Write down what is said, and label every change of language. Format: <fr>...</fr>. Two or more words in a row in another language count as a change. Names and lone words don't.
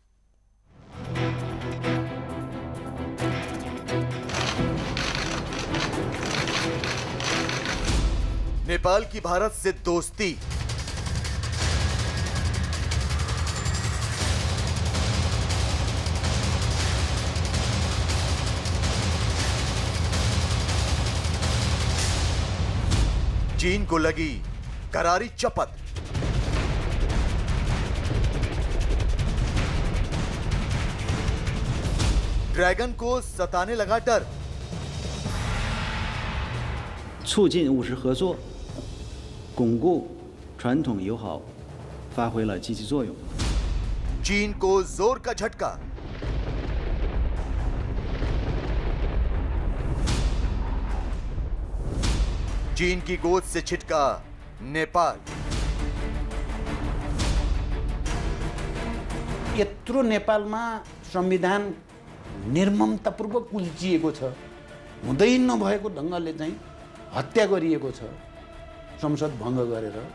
<hi>नेपाल की भारत से दोस्ती, चीन को लगी करारी चपत। ड्रैगन को सताने लगा डर।</hi> <zh>促进务实合作，巩固传统友好，发挥了积极作用。</zh> <hi>चीन को जोर का झटका। चीन की गोद से छिटका नेपाल।</hi> <ne>यत्रो नेपालमा संविधान निर्ममतापूर्वक कुल्चिएको छ, हुँदै नभएको ढङ्गले चाहिँ हत्या गरिएको छ संसद भङ्ग गरेर।</ne>